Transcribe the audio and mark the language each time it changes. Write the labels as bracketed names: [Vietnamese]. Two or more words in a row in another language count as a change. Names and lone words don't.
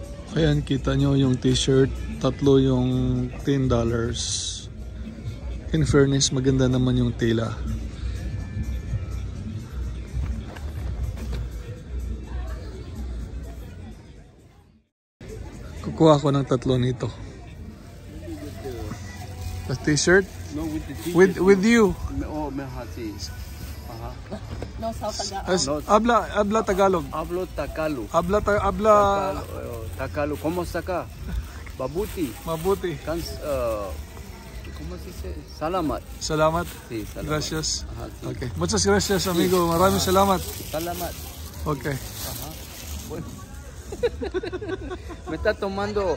[Filipino] Ayan, kita nyo yung t-shirt, tatlo yung $10. [English] In fairness, [Filipino] maganda naman yung tela. Kukuha ko ng tatlo nito. [English] The t-shirt? No, with the t-shirt. With you. Oh, Mehati. No, South Tagalog. [Spanish] Habla Tagalog. Hablo Tagalog. Habla Tagalog. ¿Cómo está acá? Babuti. [Filipino] mabuti. [Spanish] ¿Cómo se dice? [Filipino] Salamat. Salamat. Sí, salamat. [Spanish] Gracias. Ajá, sí. Okay. Muchas gracias, amigo. [Filipino] Maraming salamat. Salamat. [Spanish] Okay. Ajá. Bueno. Me está tomando.